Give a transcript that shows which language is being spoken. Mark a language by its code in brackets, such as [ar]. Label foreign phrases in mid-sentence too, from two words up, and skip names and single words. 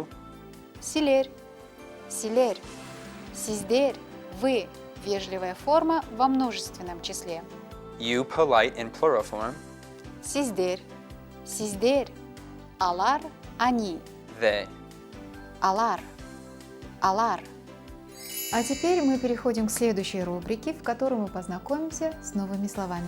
[ky] Силер. Силер. Сиздер – [ru] вы, вежливая форма во множественном числе. [en] You. Polite in plural form. [ky] Сиздер. Сиздер. Алар – они. [en] They. [ky] Алар. Алар. [ru] А теперь мы переходим к следующей рубрике, в которой мы познакомимся с новыми словами.